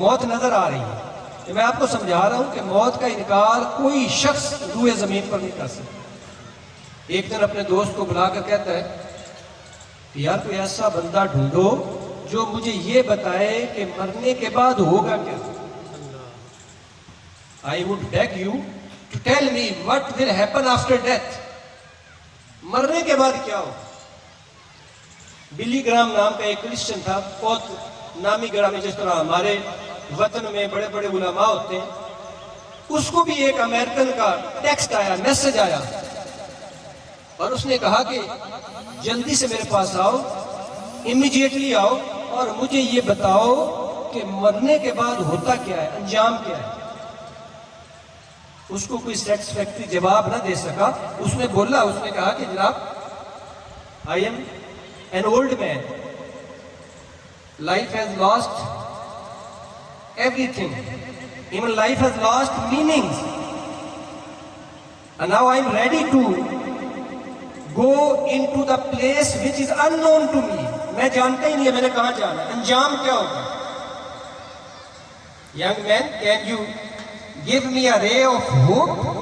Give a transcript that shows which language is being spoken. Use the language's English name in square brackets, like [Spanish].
[Urdu] موت نظر آ رہی ہے. میں آپ کو سمجھا رہا ہوں کہ موت کا انکار کوئی شخص روئے زمین پر نہیں کر سکتا. ایک دن اپنے دوست کو بلا کر کہتا ہے کہ یار کوئی ایسا بندہ ڈھونڈو جو مجھے یہ بتائے کہ مرنے کے بعد ہوگا کیا. [English] I would beg you to tell me what will happen after death. [Urdu] مرنے کے بعد کیا ہو. بلی گرام نام کا ایک کرسچن تھا، بہت نامی گرامی، جس طرح ہمارے وطن میں بڑے بڑے علماء ہوتے ہیں. اس کو بھی ایک امریکن کا ٹیکسٹ آیا، میسج آیا، اور اس نے کہا کہ جلدی سے میرے پاس آؤ، امیڈیٹلی آؤ، اور مجھے یہ بتاؤ کہ مرنے کے بعد ہوتا کیا ہے، انجام کیا ہے. اس کو کوئی سیٹسفیکٹری جواب نہ دے سکا. اس نے بولا، اس نے کہا کہ جناب [English] I am an old man. Life has lost everything. Even life has lost meanings. And now I am ready to go into the place which is unknown to me. [Urdu] میں جانتا ہی نہیں ہے میں نے کہاں جانا ہے، انجام کیا ہوگا. [English] Young man, can you give me a ray of hope?